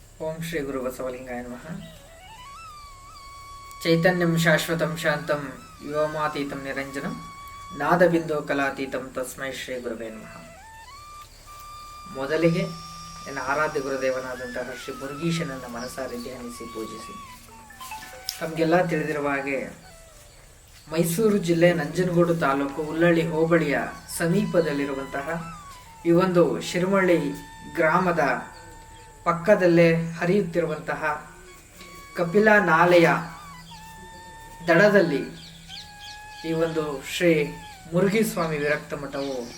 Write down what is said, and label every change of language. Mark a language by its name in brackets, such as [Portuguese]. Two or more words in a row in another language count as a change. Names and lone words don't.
[Sanskrit] ಓಂ ಶ್ರೀ ಗುರು ಬಸವಲಿಂಗಾಯ ನಮಃ. ಚೈತನ್ಯಂ ಶಾಶ್ವತಂ ಶಾಂತಂ ವ್ಯೋಮಾತೀತಂ ನಿರಂಜನಂ ನಾದಬಿಂದು ಕಲಾತೀತಂ ತಸ್ಮೈ ಶ್ರೀ ಗುರುವೇ ನಮಃ. [Kannada] ಮೊದಲಿಗೆ ನನ್ನ ಆರಾಧ್ಯ ಗುರುದೇವನಾದಂತಹ ಶ್ರೀ ಮುರುಗೀಶನನ್ನು ಮನಸಾರಿ ಧ್ಯಾನಿಸಿ ಪೂಜಿಸಿ. ತಮಗೆಲ್ಲ ತಿಳಿದಿರುವ ಹಾಗೆ ಮೈಸೂರು ಜಿಲ್ಲೆ ನಂಜನಗೂಡು ತಾಲೂಕು ಉಲ್ಲಳ್ಳಿ ಹೋಬಳಿಯ ಸಮೀಪದಲ್ಲಿರುವಂತಹ ಈ ಒಂದು ಶಿರಮಳ್ಳಿ ಗ್ರಾಮದ ಪಕ್ಕದಲ್ಲೇ ಹರಿಯುತ್ತಿರುವಂತಹ ಕಪಿಲಾ ನಾಲೆಯ ದಡದಲ್ಲಿ ಈ ಒಂದು ಶ್ರೀ ಮುರುಘೀಸ್ವಾಮಿ ವಿರಕ್ತ ಮಠವು